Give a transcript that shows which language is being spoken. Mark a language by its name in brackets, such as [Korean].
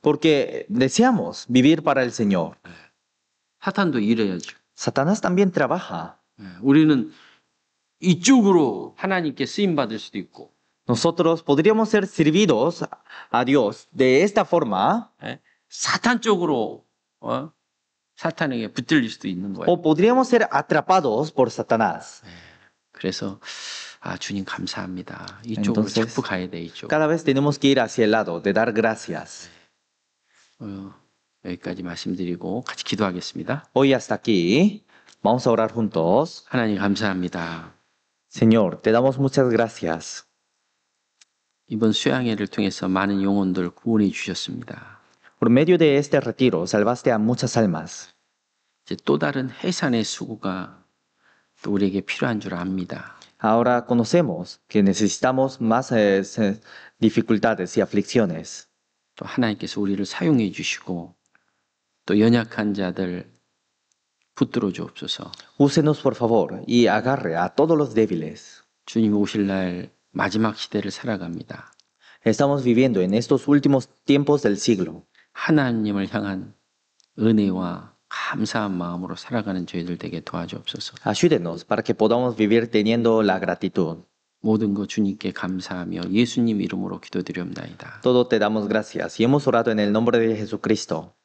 [Spanish] Porque deseamos vivir para el Señor. [Korean] 사탄도 일해야죠. [Spanish] Satanás también trabaja. [Korean] 예, 우리는 이쪽으로 하나님께 쓰임 받을 수도 있고, [Spanish] Nosotros podríamos ser servidos a Dios de esta forma, [Korean] 예, 사탄 쪽으로 사탄에게 붙들릴 수도 있는 거예요. [Spanish] o podríamos ser atrapados por Satanás. [Korean] 그래서 아 주님 감사합니다. 이쪽으로 [Spanish] Entonces, [Korean] 자꾸 가야 돼 이쪽. [Spanish] Cada vez tenemos que ir hacia el lado de dar gracias. [Korean] 여기까지 말씀드리고 같이 기도하겠습니다. [Spanish] Hoy hasta aquí, vamos a orar juntos. [Korean] 하나님 감사합니다. [Spanish] Señor, te damos muchas gracias. [Korean] 이번 수양회를 통해서 많은 영혼들 구원해 주셨습니다. [Spanish] Por medio de este retiro, salvaste a muchas almas. [Korean] 이제 또 다른 해산의 수고가 또 우리에게 필요한 줄 압니다. [Spanish] Ahora conocemos que necesitamos más dificultades y aflicciones. [Korean] 또 하나님께서 우리를 사용해 주시고 또 연약한 자들 붙들어 주옵소서. [Spanish] Úsenos por favor y agarre a todos los débiles. [Korean] 주님 오실 날 마지막 시대를 살아갑니다. [Spanish] Estamos viviendo en estos últimos tiempos del siglo. [Korean] 하나님을 향한 은혜와 감사한 마음으로 살아가는 저희들 되게 도와주옵소서. [Spanish] Ayúdenos para que podamos vivir teniendo la gratitud. [Korean] 모든 것 주님께 감사하며 예수님 이름으로 기도드리옵나이다. [Spanish] Todo te damos gracias y hemos orado en el nombre de Jesucristo.